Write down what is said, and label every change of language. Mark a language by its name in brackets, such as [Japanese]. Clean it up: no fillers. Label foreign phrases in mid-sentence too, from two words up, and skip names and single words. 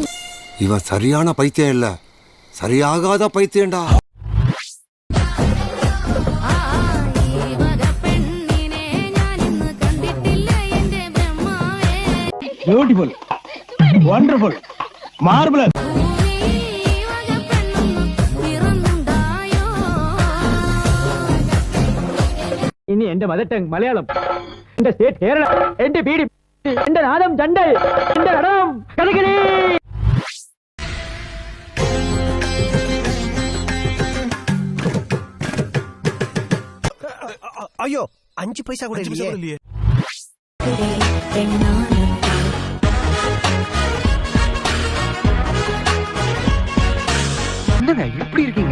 [Tamil] இவன் சரியான பைத்தியம் இல்ல, சரியாகாத பைத்தியம்டா. [English] beautiful, wonderful, marvelous. [Malayalam] ഇനി എന്റെ [English] mother tongue [Malayalam] മലയാളം, എന്റെ സ്റ്റേറ്റ് കേരള, എന്റെ പീഡി, എന്റെ നാദം ചണ്ടൽ, എന്റെ നടനം കഥകളി. [Tamil] ஐயோ 5 பைசா கூட இல்லையே. என்னங்க எப்படி இருக்கீங்க?